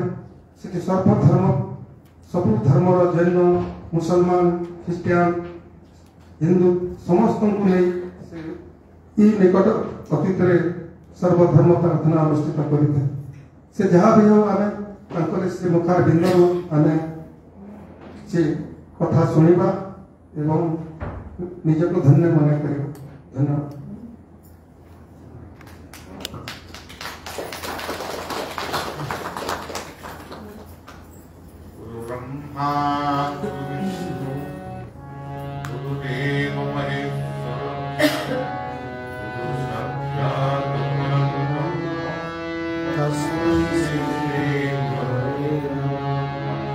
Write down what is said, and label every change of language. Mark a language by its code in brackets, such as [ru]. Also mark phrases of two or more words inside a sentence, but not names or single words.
[or] ସେଠି ସବୁ ଧର୍ମର ଜୈନ, ମୁସଲମାନ, ଖ୍ରୀଷ୍ଟିଆନ, ହିନ୍ଦୁ ସମସ୍ତଙ୍କୁ ନେଇ ଏଇ ନିକଟ ଅତୀତରେ ସର୍ବଧର୍ମ ପ୍ରାର୍ଥନା ଅନୁଷ୍ଠିତ କରିଥାଏ। ସେ ଯାହା ବି ହେଉ ଆମେ ତାଙ୍କର ସେ ମୁଖାର ବିନ୍ଦରୁ ଆମେ କିଛି କଥା ଶୁଣିବା ଏବଂ ନିଜକୁ ଧନ୍ୟ ମନେ କରିବା। ଧନ୍ୟବାଦ। [sa] ब्रह्मा गुरु विष्णु गुरुदेव महेश्वर गुरु साक्षात् परब्रह्म तस्मै श्री गुरवे नमः।